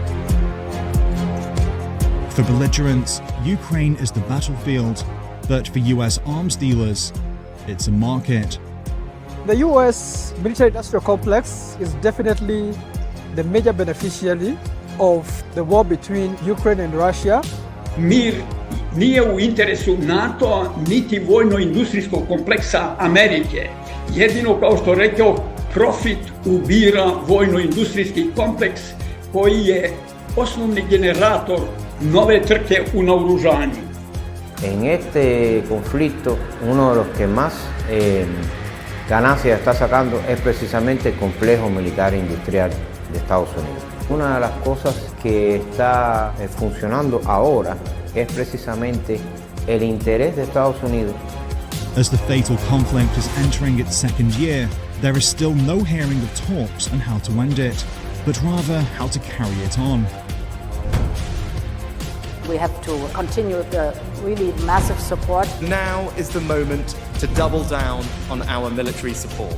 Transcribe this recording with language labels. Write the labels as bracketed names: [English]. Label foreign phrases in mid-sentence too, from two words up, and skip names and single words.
[English] For belligerents, Ukraine is the battlefield, but for US arms dealers, it's a market. The US military-industrial complex is definitely the major beneficiary of the war between Ukraine and Russia. [Serbian] Mir nije u interesu NATO niti vojno-industrijskog kompleksa Amerike. Jedino, kao što rekao, profit ubira vojno-industrijski kompleks koji je osnovni generator nove trke u naoružanju. [Spanish] En este conflicto, uno de los que más ganancias está sacando es precisamente el complejo militar industrial de Estados Unidos. Una de las cosas que está funcionando ahora es precisamente el interés de Estados Unidos. [English] As the fatal conflict is entering its second year, there is still no hearing of talks on how to end it, but rather how to carry it on. We have to continue the really massive support. Now is the moment to double down on our military support.